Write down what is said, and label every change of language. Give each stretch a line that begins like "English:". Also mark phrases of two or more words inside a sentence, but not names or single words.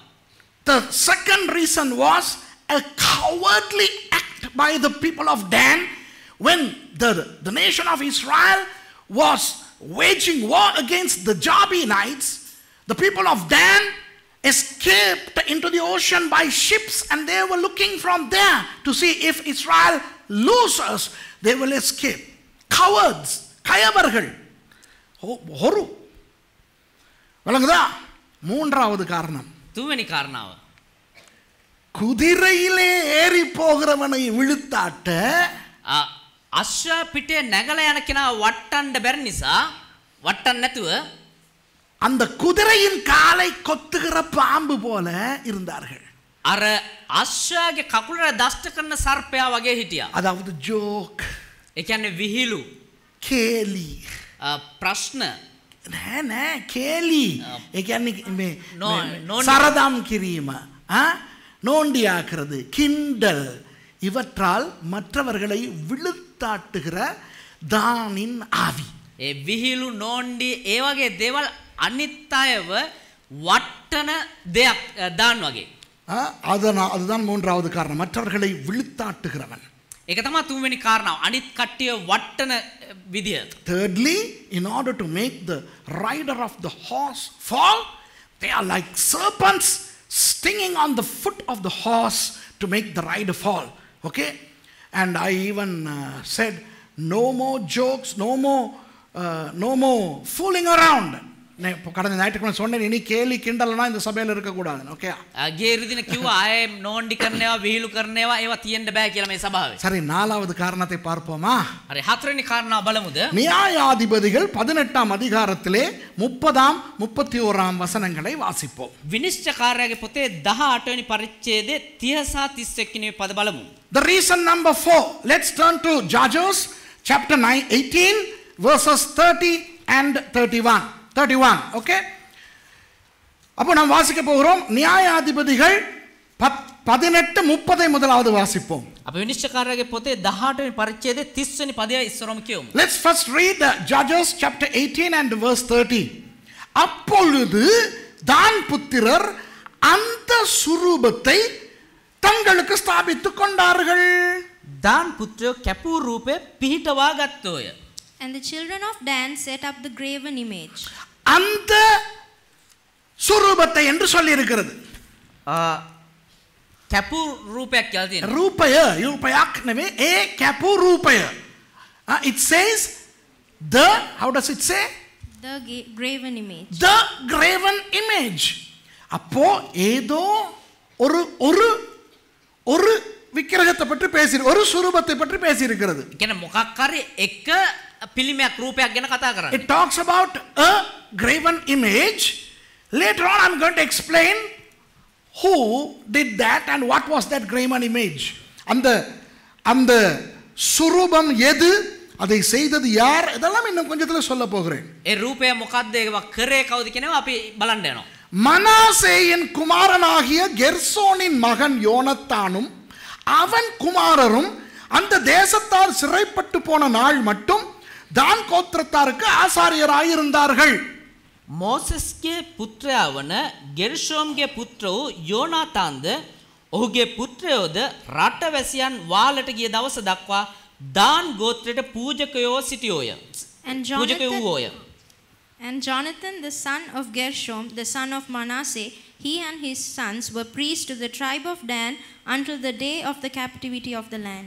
English: The second reason was a cowardly act by the people of Dan when the nation of Israel was waging war against the Jabinites. The people of Dan escaped into the ocean by ships, and they were looking from there to see if Israel loses, they will escape. Cowards,
Tamil: கயவர்கள். ஒரு வழங்குதா? மூன்றாவது காரணம்,
Sinhala: තුන්වෙනි කාරණාව,
Tamil: குதிரையிலே ஏறி போகிறவனை விழுத்தாட்ட
Sinhala: අශ්ව පිටේ නැගලා යන කෙනා වට්ටන්න බැරි නිසා වට්ටන්න නැතුව
Tamil: அந்த குதிரையின் காலை கொத்துகிற பாம்பு போல இருந்தார்கள்.
Sinhala: අර අශ්වයාගේ කකුලට දෂ්ට කරන සර්පයා වගේ හිටියා.
Tamil: அதாவது ஜோக்,
Sinhala: ඒ කියන්නේ විහිළු. කේලි. ප්‍රශ්න නෑ කේලි. ඒ කියන්නේ මේ නෝන්ඩි. சரதம் කිරීම.
Tamil: நோண்டியாக்குறது, கிண்டல், இவற்றால் மற்றவர்களை விழுத்தாட்டுகிற தானின் ஆவி.
Sinhala: ඒ විහිළු නෝන්ඩි ඒ වගේ දේවල් අනිත් අයව වට්ටන දෙයක් දාන්න වගේ.
Tamil: அதுதான் மூன்றாவது காரணம், மற்றவர்களை விழுத்தாட்டுகிறவன்.
Sinhala: ඒක තමයි තුන්වෙනි කාරණාව, අනිත් කට්ටිය වට්ටන විදිය.
English: Thirdly, in order to make the rider of the horse fall, they are like serpents stinging on the foot of the horse to make the rider fall. Okay? And I even said, no more jokes, no more fooling around.
Tamil: கடந்த ஞாயிற்றுக்கிழமை சொன்னேன், இனி கேலி கிண்டல்னா இந்த சபையில் இருக்கக்கூடாது. ஓகே,
Sinhala: ගිය ඉරිදින කිව්වා ආයේ නෝන්ඩි කරනවා විහිළු කරනවා ඒවා තියෙන්න බෑ කියලා මේ සභාවේ.
Tamil: சரி, நாலாவது காரணத்தை பார்ப்போமா?
Sinhala: හරි, හතරවෙනි කාරණාව බලමුද?
Tamil: நியாயாதிபதிகள் 18ஆம் அதிகாரத்திலே 30ஆம் 31ஆம் வசனங்களை வாசிப்போம்.
Sinhala: විනිශ්චයකාරයාගේ පොතේ 18 වෙනි පරිච්ඡේදයේ 30 සහ 31 වෙනි පද බලමු.
English: The reason number 4. Let's turn to Judges chapter 18 verses 30 and 31. Okay?
Tamil: அப்போ நாம் வாசிக்க போகிறோம் நியாயாதிபதிகள் 18:30 முதலாவது வாசிப்போம்.
Sinhala: අපි විනිශ්චයකාරයාගේ පොතේ 18 වෙනි පරිච්ඡේදයේ 30 වෙනි පදය ඉස්සරම කියමු.
English: Let's first read Judges chapter 18 and verse 30.
Tamil: அப்பொழுது தான் புத்திரர் அந்த சுரூபத்தை தங்களுக்கு ஸ்தாபித்துக் கொண்டார்கள்.
Sinhala: දාන් පුත්‍රයෝ කැපූ රූපේ පිහිටවා ගත්තෝය.
English: And the children of Dan set up the graven image.
Tamil: அந்த சுரூபத்தை என்று சொல்லி இருக்கிறது.
Sinhala: කැපූ රූපයක් කියලා තියෙනවා. ரூபයක් නෙවෙයි, ඒ කැපූ රූපය.
English: It says the, how does it say? The graven image. The graven image.
Tamil: அப்போ ஏதோ ஒரு விக்கிரகத்தை பற்றி பேசி, ஒரு சுரூபத்தை பற்றி பேசி இருக்கிறது.
Sinhala: කියන්නේ මොකක් හරි එක පිළිමයක් රූපයක් ගැන කතා කරන්නේ.
English: It talks about a graven image. Later on I'm going to explain who did that and what was that graven image.
Tamil: அந்த சுரூபம் எது, அதை செய்தது யார், இதெல்லாம் இன்னும் கொஞ்சத்துல சொல்ல போகிறேன்.
Sinhala: ඒ රූපය මොකක්ද, ඒවා කරේ කවුද කියනවා අපි බලන්න යනවා.
Tamil: மனாசேயின் குமாரனாகிய கெர்சோனின் மகன் யோனத்தானும் அவன் குமாரரும் அந்த தேசத்தார் சிறைப்பட்டு போன நாள் மட்டும் தான் கோத்திரத்தாருக்கு ஆசாரியராயிருந்தார்கள்.
Sinhala: මෝසස්ගේ පුත්‍රයා වන ගෙර්ෂෝම්ගේ පුත්‍ර වූ යෝනාතාන්ද ඔහුගේ පුත්‍රයෝද රටවැසියන් වාලට ගිය දවස දක්වා දාන් ගෝත්‍රයට පූජකයෝ සිටියෝය.
English: And Jonathan, the son of Gershom, the son of Manasseh, he and his sons were priests to the tribe of Dan until the day of the captivity of the land.